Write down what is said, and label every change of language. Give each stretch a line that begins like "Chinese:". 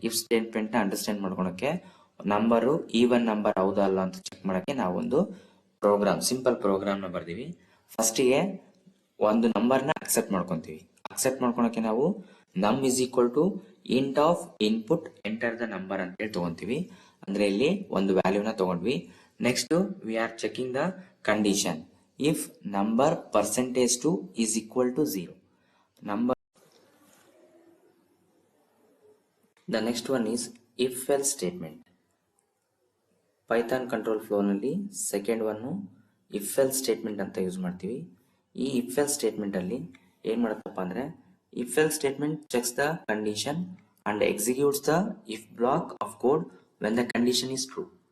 Kannada: If statement ನ understand ಮಾಡ್ಕೊಳಕ್ಕೆ number even number ಹೌದಾ ಅಲ್ಲ ಅಂತ ಚೆಕ್ ಮಾಡಕ್ಕೆ ನಾವೊಂದು ಪ್ರೋಗ್ರಾಮ್, ಸಿಂಪಲ್ ಪ್ರೋಗ್ರಾಮ್ ನ ಬರ್ದಿವಿ. ಫಸ್ಟ್ ಗೆ ಒಂದು ನಂಬರ್ ನ ಅಕ್ಸೆಪ್ಟ್ ಮಾಡ್ಕೊಂತೀವಿ. ಅಕ್ಸೆಪ್ಟ್ ಮಾಡ್ಕೊಳಕ್ಕೆ ನಾವು
English: num is equal to int of input enter the number
Kannada: ಅಂತ ಹೇಳಿ ತಗೊಂತೀವಿ. ಅಂದ್ರೆ ಇಲ್ಲಿ ಒಂದು ವ್ಯಾಲ್ಯೂನ ತಗೊಂಡ್ವಿ.
English: Next we are checking the condition. if number percentage to is equal to 0. Number. The next one is if else statement.
Kannada: Python control ಫ್ಲೋನಲ್ಲಿ second one if L statement ಅಂತ use ಮಾಡ್ತೀವಿ. ಈ if L ಸ್ಟೇಟ್ಮೆಂಟಲ್ಲಿ ಏನು ಮಾಡುತ್ತಪ್ಪ ಅಂದರೆ
English: If else statement checks the condition and executes the if block of code when the condition is true.